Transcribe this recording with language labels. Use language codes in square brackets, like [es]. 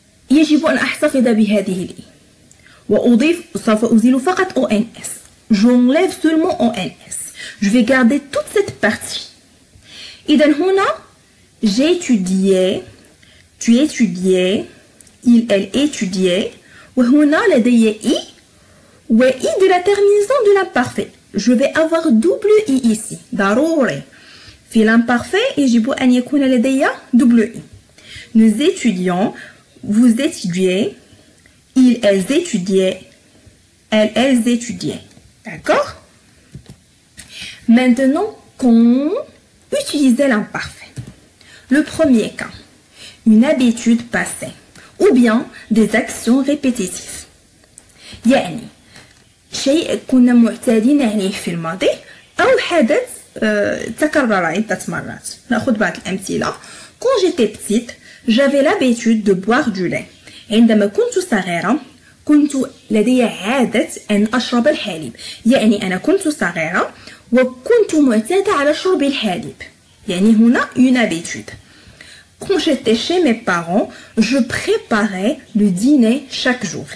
[ar] يجب أن أحتفظ بهذه الإي وأضيف سوف أزيل فقط ONS. [fr] J'enlève seulement ONS. Je vais garder toute cette partie. [ar] إذا هنا [fr] j'ai étudié, tu étudiais, il, elle étudiait. [ar] وهنا لدي [fr] I و I de la terminaison de l'imparfait. Je vais avoir double I ici. [ar] ضروري. في l'imparfait يجب أن يكون لدي [fr] double I. Nous étudions, vous étudiez, ils, elles étudiaient, elles étudiaient. D'accord? Maintenant, qu'on utilisait l'imparfait. Le premier cas, une habitude passée ou bien des actions répétitives. [ar] يعني شيء كنا معتادين عليه في الماضي أو حدث تكرر عدة مرات. نأخذ بعض الأمثلة. [fr] Quand j'étais petite, j'avais l'habitude de boire du lait. [ar] عندما كنت صغيرة كنت لدي عادة أن أشرب الحليب. يعني أنا كنت صغيرة وكنت معتادة على شرب الحليب. يعني هنا [fr] une habitude. Quand j'étais chez mes parents, je préparais le dîner chaque jour.